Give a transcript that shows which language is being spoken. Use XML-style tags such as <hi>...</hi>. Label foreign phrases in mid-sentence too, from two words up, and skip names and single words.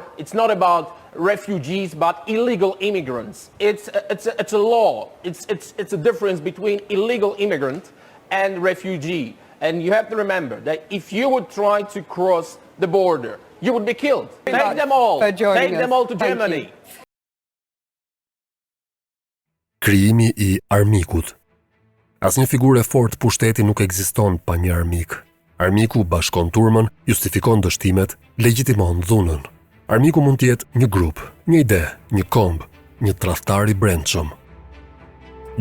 <en>It's not about refugees, but illegal immigrants. It's a law. It's a difference between illegal immigrant and refugee. And you have to remember that if you would try to cross the border, you would be killed. Take them all. Take them all to Germany.</en> <sq>Krijimi I armikut. Asnjë figurë e fortë pushteti nuk ekziston pa një armik. Armiku bashkon turmën, justifikon dështimet, legjitimon dhunën. Armiku mund të jetë një grup, një ide, një komb, një tradhtar I brendshëm.</sq>